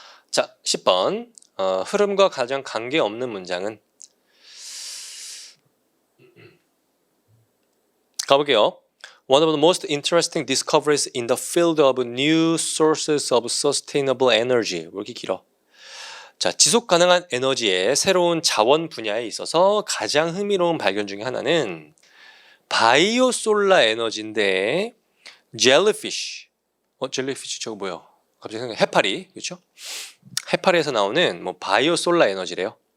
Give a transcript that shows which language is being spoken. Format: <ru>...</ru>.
<ko>자, 10번. 흐름과 가장 관계없는 문장은 가볼게요.</ko> <en>One of the most interesting discoveries in the field of new sources of sustainable energy.</en> <ko>왜 이렇게 길어? 자, 지속 가능한 에너지의 새로운 자원 분야에 있어서 가장 흥미로운 발견 중에 하나는 바이오 솔라 에너지인데 젤리피쉬. 젤리피쉬 저거 뭐야? 갑자기 생각해. 해파리. 그렇죠? 해파리에서 나오는 뭐 바이오 솔라 에너지래요.</ko>